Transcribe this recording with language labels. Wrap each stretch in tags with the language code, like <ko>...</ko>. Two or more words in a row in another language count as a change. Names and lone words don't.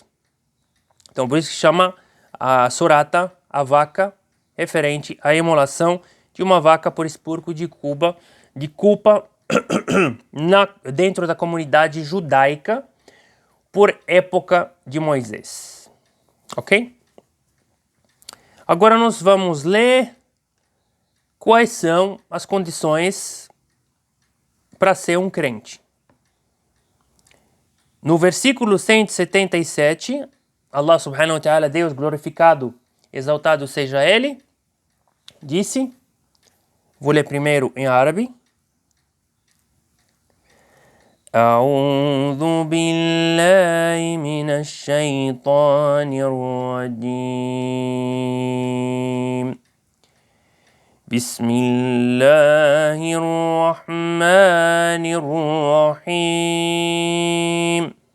<pt>Então, por isso que chama a surata, a vaca, referente à imolação de uma vaca por expurgo de culpa dentro da comunidade judaica por época de Moisés. Ok? Agora nós vamos ler quais são as condições para ser um crente. No versículo 177,</pt> <ar>الله سبحانه وتعالى,</ar> <pt>Deus glorificado, exaltado seja Ele, disse, vou ler primeiro em árabe.</pt> <ar>أعوذ بالله من الشيطان الرجيم بسم الله الرحمن الرحيم</ar>